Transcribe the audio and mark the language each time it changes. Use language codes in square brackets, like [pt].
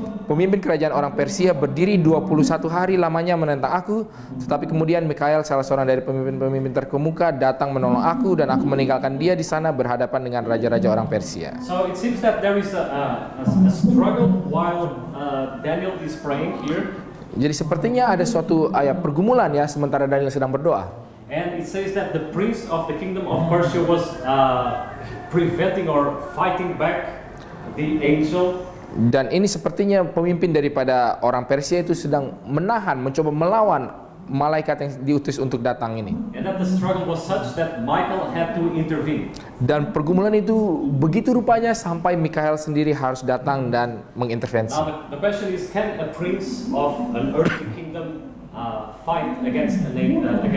[id] Pemimpin kerajaan orang Persia berdiri 21 hari lamanya menentang aku, tetapi kemudian Mikael, salah seorang dari pemimpin-pemimpin terkemuka, datang menolong aku, dan aku meninggalkan dia di sana berhadapan dengan raja-raja orang Persia. [en] So it seems that there is a struggle while Daniel is praying here. [id] Jadi sepertinya ada suatu pergumulan ya sementara Daniel sedang berdoa. [en] And it says that the prince of the kingdom of Persia was preventing or fighting back the angel. [id] Dan ini sepertinya pemimpin daripada orang Persia itu sedang menahan, mencoba melawan malaikat yang diutus untuk datang ini. [en] And that the struggle was such that Michael had to intervene. [id] Dan pergumulan itu begitu rupanya sampai Mikael sendiri harus datang dan mengintervensi. [en] Now the question is, can a prince of an earthly kingdom fight against an angel?